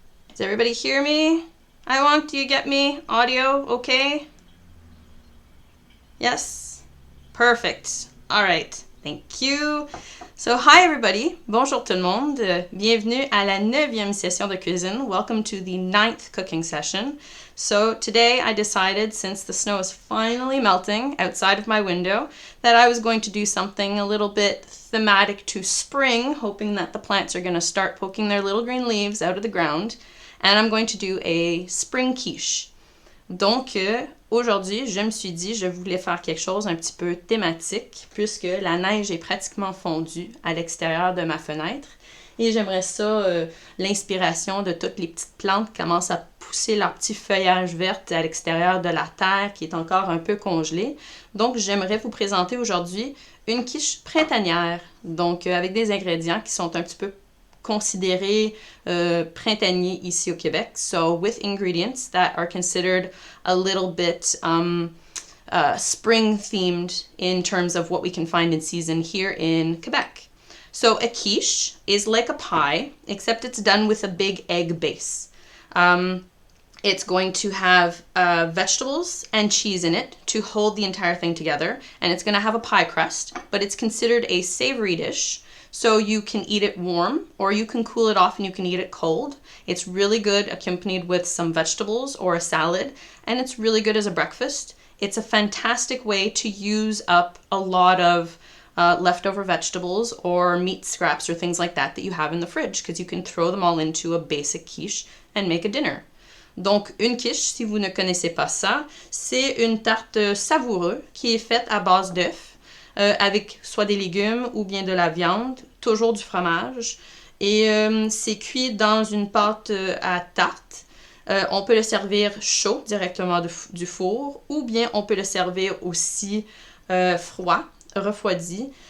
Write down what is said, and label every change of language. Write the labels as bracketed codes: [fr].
[en] Does everybody hear me? I want, do you get me? Audio, okay? Yes? Perfect. All right. Thank you. So, hi everybody. [fr] Bonjour tout le monde. Bienvenue à la 9e session de cuisine. [en] Welcome to the 9th cooking session. So, today I decided, since the snow is finally melting outside of my window, that I was going to do something a little bit thematic to spring, hoping that the plants are going to start poking their little green leaves out of the ground. And I'm going to do a spring quiche. [fr] Donc, aujourd'hui, je me suis dit, je voulais faire quelque chose un petit peu thématique, puisque la neige est pratiquement fondue à l'extérieur de ma fenêtre. Et j'aimerais ça, l'inspiration de toutes les petites plantes qui commencent à pousser leur petit feuillage vert à l'extérieur de la terre qui est encore un peu congelée. Donc, j'aimerais vous présenter aujourd'hui une quiche printanière, donc avec des ingrédients qui sont un petit peu considérés printaniers ici au Québec. [en] So with ingredients that are considered a little bit spring themed in terms of what we can find in season here in Quebec. So a quiche is like a pie, except it's done with a big egg base. It's going to have vegetables and cheese in it to hold the entire thing together, and it's going to have a pie crust, but it's considered a savory dish. So you can eat it warm or you can cool it off and you can eat it cold. It's really good accompanied with some vegetables or a salad, and it's really good as a breakfast. It's a fantastic way to use up a lot of leftover vegetables or meat scraps or things like that you have in the fridge, because you can throw them all into a basic quiche and make a dinner. [fr] Donc, une quiche, si vous ne connaissez pas ça, c'est une tarte savoureuse qui est faite à base d'œufs, avec soit des légumes ou bien de la viande, toujours du fromage. Et c'est cuit dans une pâte à tarte. On peut le servir chaud directement du four, ou bien on peut le servir aussi froid, refroidi.